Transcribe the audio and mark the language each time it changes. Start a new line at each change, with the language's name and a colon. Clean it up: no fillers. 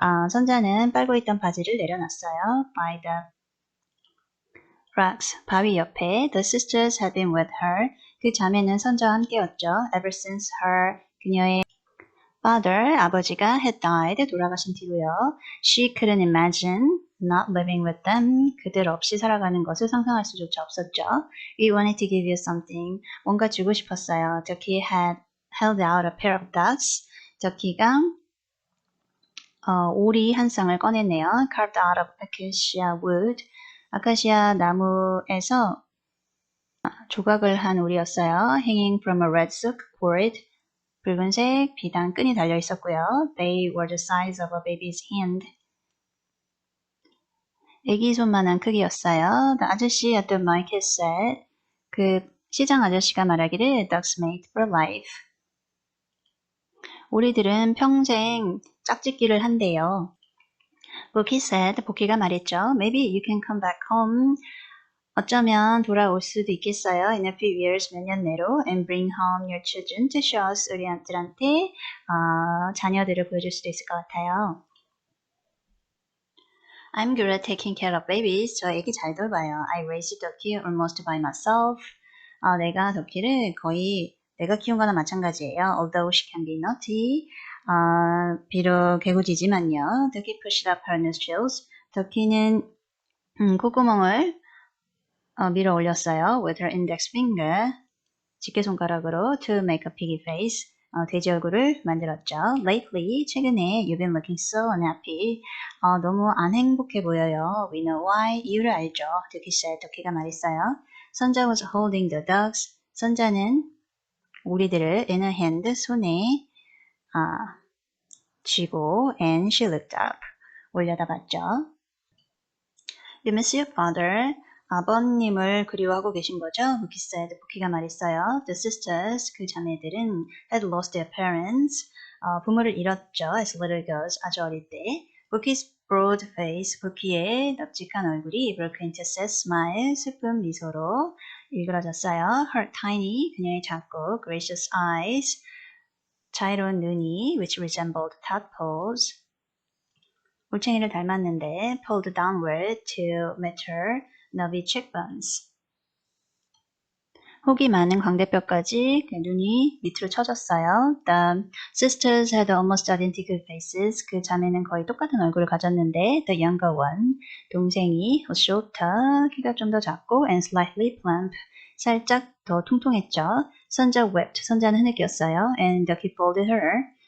Korean: 선자는 빨고 있던 바지를 내려놨어요.
English: By the rocks,
Korean: 바위 옆에.
English: The sisters had been with her.
Korean: 그 자매는 선자와 함께였죠.
English: Ever since her,
Korean: 그녀의
English: father,
Korean: 아버지가
English: had died,
Korean: 돌아가신 뒤로요.
English: She couldn't imagine not living with them.
Korean: 그들 없이 살아가는 것을 상상할 수조차 없었죠.
English: We wanted to give you something.
Korean: 뭔가 주고 싶었어요.
English: Ducky had held out a pair of ducks.
Korean: Ducky가 오리 한 쌍을 꺼냈네요.
English: Carved out of acacia wood.
Korean: 아카시아 나무에서 조각을 한 오리였어요.
English: Hanging from a red silk cord.
Korean: 붉은색 비단 끈이 달려 있었고요.
English: They were the size of a baby's hand.
Korean: 애기 손만한 크기였어요.
English: The 아저씨 at the market said,
Korean: 그 시장 아저씨가 말하기를
English: Ducks made for life.
Korean: 오리들은 평생 짝짓기를 한대요.
English: Bookie said,
Korean: 보키가 말했죠.
English: Maybe you can come back home.
Korean: 어쩌면 돌아올 수도 있겠어요.
English: In a few years,
Korean: 몇 년 내로
English: and bring home your children to show us
Korean: 우리들한테 자녀들을 보여줄 수도 있을 것 같아요.
English: I'm good at taking care of babies.
Korean: 저 애기 잘 돌봐요.
English: I raised Ducky almost by myself.
Korean: 내가 덕키를 거의 내가 키운 거나 마찬가지예요.
English: Although she can be naughty.
Korean: 비록 개구지지만요.
English: Ducky pushed up her nostrils.
Korean: 덕키는 콧구멍을 밀어 올렸어요.
English: With her index finger.
Korean: 집게손가락으로
English: to make a piggy face.
Korean: 돼지 얼굴을 만들었죠.
English: Lately,
Korean: 최근에
English: you've been looking so unhappy.
Korean: 너무 안 행복해 보여요.
English: We know why.
Korean: 이유를 알죠.
English: Ducky said.
Korean: Ducky가 말했어요.
English: 선자 was holding the ducks.
Korean: 선자는 오리들을
English: in her hand,
Korean: 손에 쥐고
English: and she looked up.
Korean: 올려다봤죠.
English: You miss your father.
Korean: 아버님을 그리워하고 계신 거죠? 부키
English: said.
Korean: 부키가 말했어요.
English: The sisters, 그 자매들은 had lost their parents.
Korean: 부모를 잃었죠.
English: As little girls,
Korean: 아주 어릴 때.
English: 부키's broad face,
Korean: 부키의 널찍한 얼굴이
English: broke into sad smile,
Korean: 슬픈 미소로 일그러졌어요.
English: Her tiny,
Korean: 그녀의 작고
English: gracious eyes,
Korean: 자애로운 눈이
English: which resembled tadpoles.
Korean: 올챙이를 닮았는데
English: pulled downward to meet her knobby cheekbones.
Korean: 혹이 많은 광대뼈까지 그 눈이 밑으로 처졌어요.
English: The sisters had almost identical faces.
Korean: 그 자매는 거의 똑같은 얼굴을 가졌는데
English: the younger one,
Korean: 동생이
English: was shorter,
Korean: 키가 좀 더 작고
English: and slightly plump,
Korean: 살짝 더 통통했죠. 선자
English: wept,
Korean: 선자는 흐느꼈어요.
English: And Ducky folded her.